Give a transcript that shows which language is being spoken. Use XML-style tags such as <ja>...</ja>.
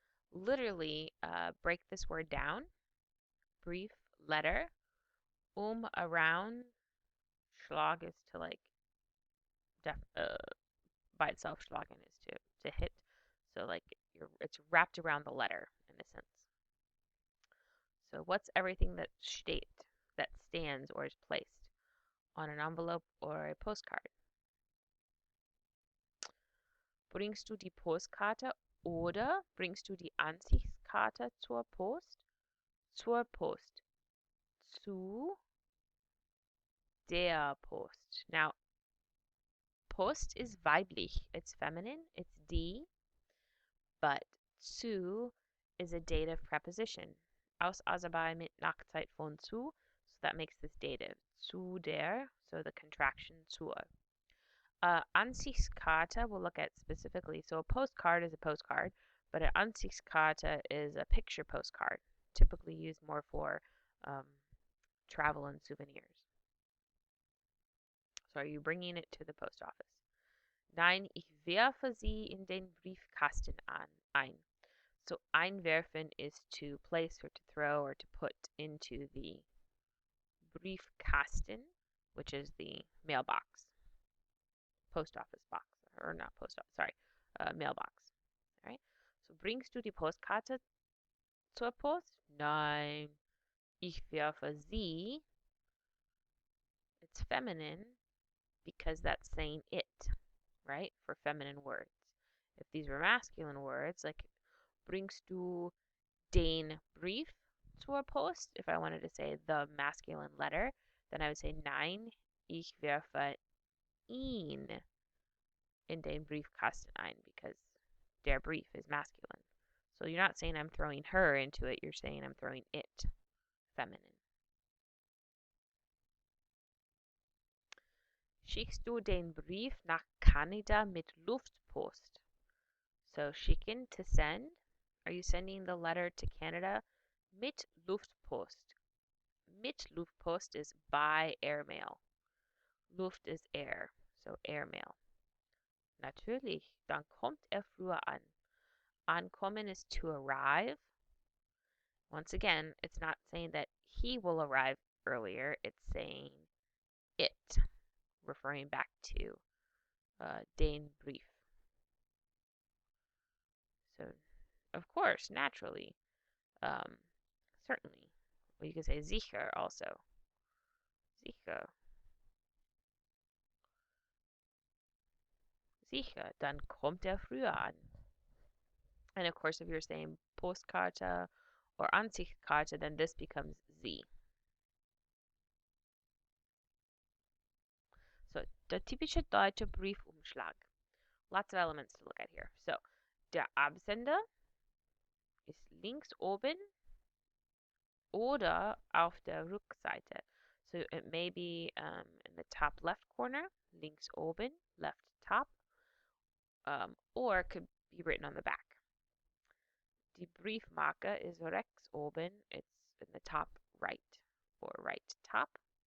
<en>Literally, break this word down. Brief, letter, around, Schlag is to like, by itself, schlagen is to hit. So like, it's wrapped around the letter in a sense. So what's everything that stands or is placed on an envelope or a postcard?</en> <de>Bringst du die Postkarte oder bringst du die Ansichtskarte zur Post? Zur Post. Zu der Post.</de> <en>Now, Post is weiblich. It's feminine. It's die. But zu is a dative preposition.</en> <de>Aus Aserbai mit Nachzeit von zu.</de> <en>So that makes this dative. Zu der. So the contraction zur. Ansichtskarte we'll look at specifically. So a postcard is a postcard, but an Ansichtskarte is a picture postcard, typically used more for travel and souvenirs. So are you bringing it to the post office?</en> <de>Nein, ich werfe sie in den Briefkasten ein.</de> <en>So einwerfen is to place or to throw or to put into the Briefkasten, which is the mailbox. Post office box, or not post office, sorry, mailbox. All right.</en> <de>So bringst du die Postkarte zur Post? Nein, ich werfe sie.</de> <en>It's feminine because that's saying it, right? For feminine words. If these were masculine words, like</en> <de>bringst du den Brief zur Post,</de> <en>if I wanted to say the masculine letter, then I would say</en> <de>nein, ich werfe ihn in den Briefkasten ein</de> <en>because der Brief is masculine. So you're not saying I'm throwing her into it, you're saying I'm throwing it, feminine.</en> <de>Schickst du den Brief nach Kanada mit Luftpost?</de> <en>So schicken, to send. Are you sending the letter to Canada?</en> <de>Mit Luftpost.</de> <en>Mit Luftpost is by airmail. Luft is air, so airmail.</en> <de>Natürlich, dann kommt früher an.</de> <en>Ankommen is to arrive. Once again, it's not saying that he will arrive earlier, it's saying it, referring back to den Brief. So, of course, naturally, certainly. Well, you could say sicher also.</en> <de>Sicher. Sicher, dann kommt früher an.</de> <en>And of course, if you're saying Postkarte or Ansichtkarte, then this becomes sie.</en> <de>So, der typische deutsche Briefumschlag.</de> <en>Lots of elements to look at here.</en> <de>So, der Absender ist links oben oder auf der Rückseite.</de> <en>So it may be in the top left corner, links oben, left top, or it could be written on the back. Die Briefmarke is rechts oben, it's in the top right or right top.</en>